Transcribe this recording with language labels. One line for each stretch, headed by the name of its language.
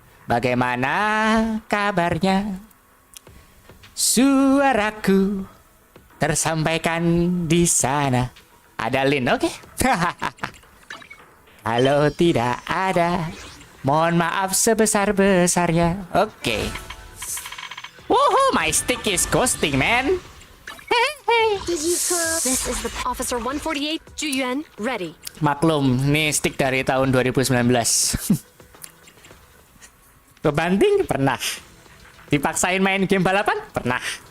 Indonesian: Bagaimana kabarnya? Suaraku tersampaikan di sana. Ada Lin, oke? Kalau tidak ada, mohon maaf sebesar-besarnya. Oke.
English: Woohoo, my stick is ghosting, man. Did you This is the Officer 148, Juyuan, ready.
Indonesian: Maklum, nih stick dari tahun 2019. Bebanting pernah. Dipaksain main game balapan? Pernah.